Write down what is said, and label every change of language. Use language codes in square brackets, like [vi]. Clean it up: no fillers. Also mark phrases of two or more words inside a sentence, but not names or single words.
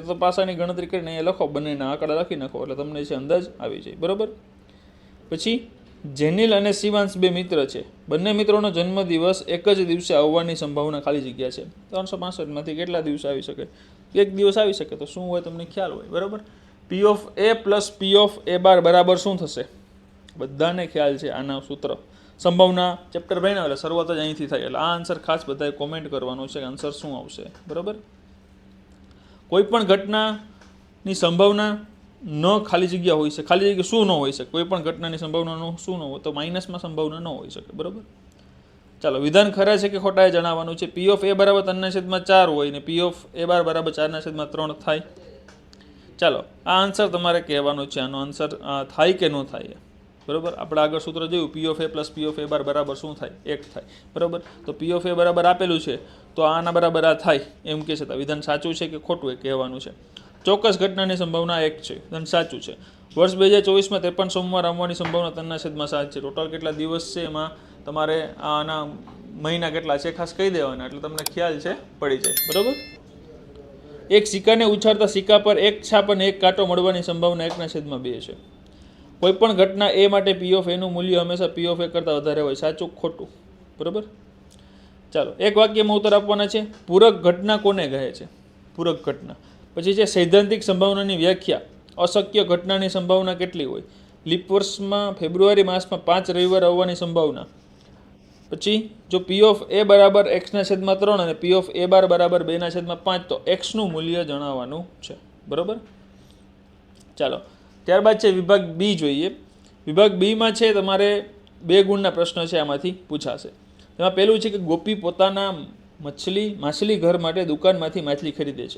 [gu] તો પાસાની ગણતરી કરીને અહીંયા લખો, બંનેના આંકડા લખી નાખો એટલે તમને છે અંદાજ આવી જાય. બરાબર. પછી જેનિલ અને શિવાંશ 2 મિત્ર છે. બંને મિત્રોનો જન્મદિવસ એક જ દિવસે આવવાની સંભાવના ખાલી જગ્યા છે. 365માંથી કેટલા દિવસ આવી શકે? એક દિવસ આવી શકે. તો શું હોય તમને ખ્યાલ હોય. બરાબર. [en] p of a + p of a [gu] બાર બરાબર શું થશે? બધાને ખ્યાલ છે આના સૂત્ર. સંભાવના ચેપ્ટર ભણ્યા એટલે શરૂઆત જ અહીંથી થાય. એટલે આ આન્સર ખાસ બધાએ કોમેન્ટ કરવાનો છે કે આન્સર શું આવશે. બરાબર. કોઈ પણ ઘટનાની સંભાવના ન ખાલી જગ્યા હોઈ શકે. ખાલી જગ્યા શું ન હોઈ શકે? કોઈ પણ ઘટનાની સંભાવના શું ન હોય તો માઇનસમાં સંભાવના ન હોઈ શકે. બરાબર. ચાલો, વિધાન ખરા છે કે ખોટા એ જણાવવાનું છે. [en] p of a [gu] બરાબર 3/4 હોય ને [en] p of a [gu] બાર બરાબર 4/3 થાય. ચાલો, આ આન્સર તમારે કહેવાનો છે. આનો આન્સર થાય કે ન થાય. બરાબર. આપણે આગળ સૂત્ર જોયું, [en] p of a + p of a [gu] બાર બરાબર શું થાય? 1 થાય. બરાબર. તો [en] p of a [gu] બરાબર આપેલું છે તો આના બરાબર આ થાય એમ કહે છે. તો વિધાન સાચું છે કે ખોટું એ કહેવાનું છે. ચોક્કસ ઘટનાની સંભાવના 1 છે. વિધાન સાચું છે. વર્ષ 2024માં 53 સોમવાર આવવાની સંભાવના 3/7 છે. ટોટલ કેટલા દિવસ છે એમાં તમારે આના મહિના કેટલા છે ખાસ કહી દેવાના, એટલે તમને ખ્યાલ છે પડી જાય. બરાબર. એક સિક્કાને ઉછાળતા સિક્કા પર એક છાપ અને એક કાંટો મળવાની સંભાવના 1/2 છે. કોઈ પણ ઘટના એ માટે [en] p of a [gu] નું મૂલ્ય હંમેશા [en] p of a [gu] કરતાં વધારે હોય. સાચું ખોટું? બરાબર. ચાલો, એક વાક્યમાં ઉત્તર આપવાના છે. પૂરક ઘટના કોને કહે છે? પૂરક ઘટના. પછી છે સૈદ્ધાંતિક સંભાવનાની વ્યાખ્યા. અશક્ય ઘટનાની સંભાવના કેટલી હોય? લીપ વર્ષમાં ફેબ્રુઆરી માસમાં 5 રવિવાર આવવાની સંભાવના. પછી જો [en] p of a [gu] બરાબર x/3 અને [en] p of a [gu] બાર બરાબર 2/5 તો x નું મૂલ્ય જણાવવાનું છે. બરાબર. ચાલો, ત્યારબાદ છે વિભાગ બી જોઈએ. વિભાગ બીમાં છે તમારે 2 ગુણના પ્રશ્નો છે આમાંથી પૂછાશે. તેમાં પહેલું છે કે ગોપી પોતાના માછલી ઘર માટે દુકાનમાંથી માછલી ખરીદે છે.